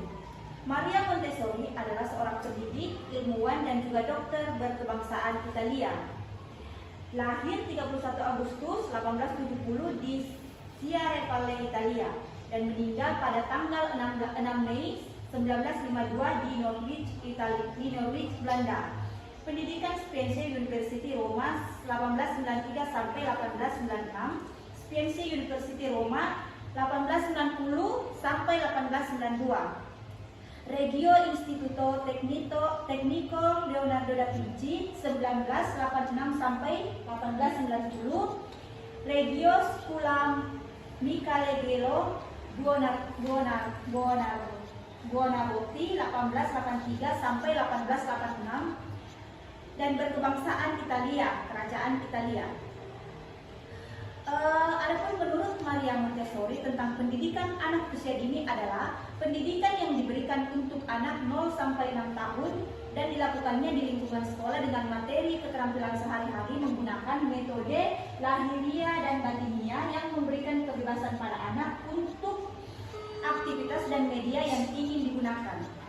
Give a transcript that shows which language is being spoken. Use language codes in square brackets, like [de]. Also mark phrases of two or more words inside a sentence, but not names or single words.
[id] Maria Montessori adalah seorang pendidik, ilmuwan, dan juga dokter berkebangsaan Italia. Lahir 31 Agustus 1870 di Sciarrepale, Italia, dan meninggal pada tanggal 6 Mei 1952 di Norwich, Belanda. Pendidikan Scienze University Roma 1893 sampai 1896, Scienze University Roma 1890 sampai 1892. Regio Istituto Tecnico Leonardo da Vinci 1986 sampai 1890. Regio Scuola Michelangelo Buonarroti 1883 sampai 1886, dan berkebangsaan Italia, kerajaan Italia. Adapun menurut Maria Montessori tentang pendidikan anak usia dini adalah pendidikan yang diberikan untuk anak 0 sampai 6 tahun dan dilakukannya di lingkungan sekolah dengan materi keterampilan sehari-hari menggunakan metode lahiria dan batinia yang memberikan kebebasan pada anak untuk aktivitas dan media yang ingin digunakan.